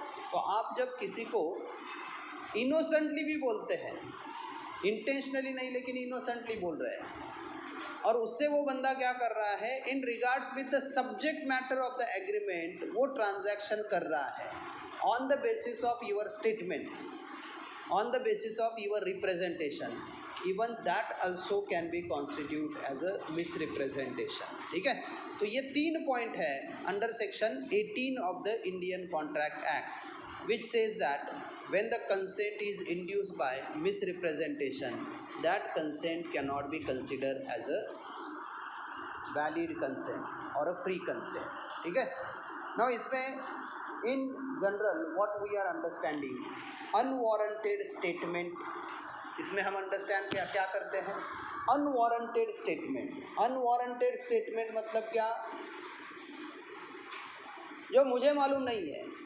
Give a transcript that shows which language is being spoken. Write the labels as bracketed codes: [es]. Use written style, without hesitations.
[hi] तो आप जब किसी को इनोसेंटली भी बोलते हैं, इंटेंशनली नहीं लेकिन इनोसेंटली बोल रहे हैं, और उससे वो बंदा क्या कर रहा है, [en] in regards with the subject matter of the agreement [hi] वो ट्रांजैक्शन कर रहा है [en] On the basis of your statement, on the basis of your representation, even that also can be constitute as a misrepresentation. [hi] ठीक है. तो ये 3 point है [en] Under section 18 of the Indian contract act, which says that when the consent is induced by misrepresentation, that consent cannot be considered as a valid consent or a free consent. [hi] ठीक है. [en] now इसमें in general what we are understanding, unwarranted statement, [hi] इसमें हम understand क्या करते हैं, [en] Unwarranted statement. [hi] Unwarranted statement मतलब क्या, जो मुझे मालूम नहीं है,